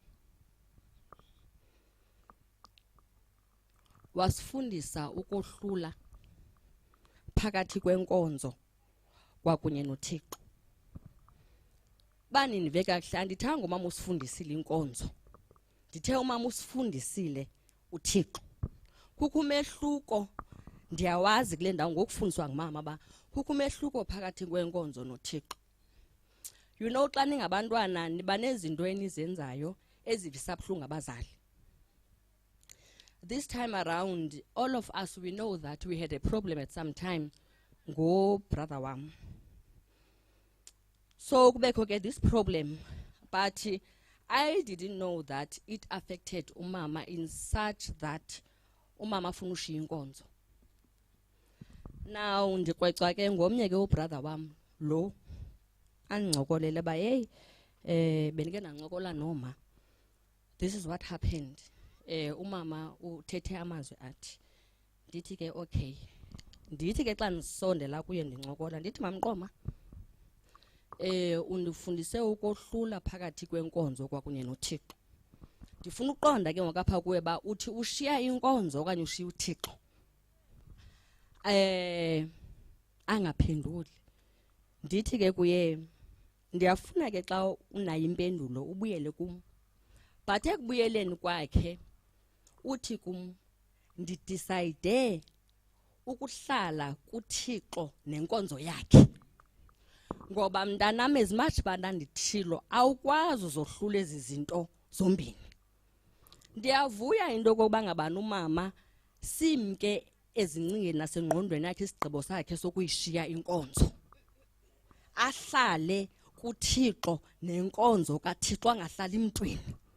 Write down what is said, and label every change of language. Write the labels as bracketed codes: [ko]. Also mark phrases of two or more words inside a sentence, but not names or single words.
[xh] Wasifundisa ukohlula phakathi kwenkonzo kwakunye noThixo. Bani nive kakuhle, andithanga umama usifundisile inkonzo, ndithe umama usifundisile uThixo. Kukho umehluko, ndiyawazi kule ndawo ngokufundiswa ngumama ba kukho umehluko phakathi kwenkonzo noThixo. [en] You know, [xh] xa ningabantwana niba nezinto enizenzayo ezivisa buhlungu abazali. [en] This time around, all of us, we know that we had a problem at some time. Go, brother wam. So, [xh] kubekho ke [en] this problem, but I didn't know that it affected umama in such that [xh] umama afuna ushiya inkonzo. Now, ndikwecwa ke ngomnye ke ubrother wam lo andicokolele ba hey benike nancokola noma. [en] This is what happened. [xh] Umama uthethe amazwi athi, ndithi ke okay, ndithi ke xa ndisondela kuye ndincokola ndithi mamqoma, undifundise ukohlula phakathi kwenkonzo kwakunye noThixo. Ndifuna uqonda ke ngokapha kuwe ba uthi ushiya inkonzo okanye ushiya uThixo. Angaphenduli. Ndithi ke kuye ndiyafuna ke xa unayo impendulo ubuyele kum. But ekubuyeleni kwakhe uthi kum, ndidecide ukuhlala kuThixo nenkonzo yakhe. Ngoba mntanam [en] as much [xh] bana ndithilo awukwazi uzohlula ezi zinto zombini. Ndiyavuya into kokuba ngabani umama simke ezincingeni nasengqondweni yakhe isigqibo sakhe sokuyishiya inkonzo. Ahlale kuThixo nenkonzo kaThixo, angahlali emntwini.